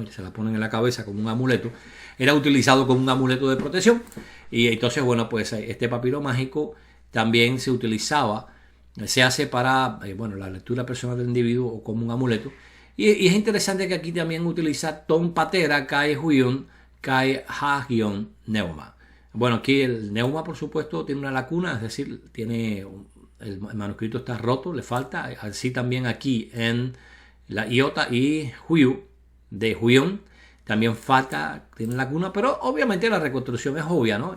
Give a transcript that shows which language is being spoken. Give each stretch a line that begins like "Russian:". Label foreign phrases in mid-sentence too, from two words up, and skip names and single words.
Spanish: Y se la ponen en la cabeza como un amuleto. Era utilizado como un amuleto de protección, y entonces, bueno, pues este papiro mágico también se utilizaba, se hace para la lectura personal del individuo o como un amuleto. Y es interesante que aquí también utiliza
Greek: τὸν πατέρα καὶ υἱὸν καὶ ἅγιον πνεῦμα.
Spanish: Bueno, aquí el neuma, por supuesto, tiene una lacuna, es decir, el manuscrito está roto, le falta. Así también aquí en la iota y huiu de huion también falta, tiene laguna, pero obviamente la reconstrucción es obvia, ¿no?